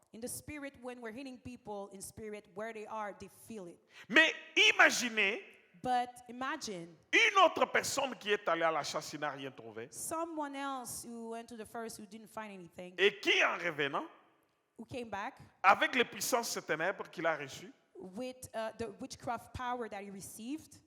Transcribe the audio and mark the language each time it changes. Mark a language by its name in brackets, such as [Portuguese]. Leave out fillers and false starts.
[English] in the spirit, when we're hitting people in spirit, where they are, they feel it. [French] Mais imaginez [English] But imagine [French] une autre personne qui est allée à la chasse, qui n'a rien trouvé, [English] someone else who went to the forest who didn't find anything, [French] et qui, en revenant, [English] who came back [French] avec les puissances ténèbres qu'il a reçues, [English] with the witchcraft power that he received.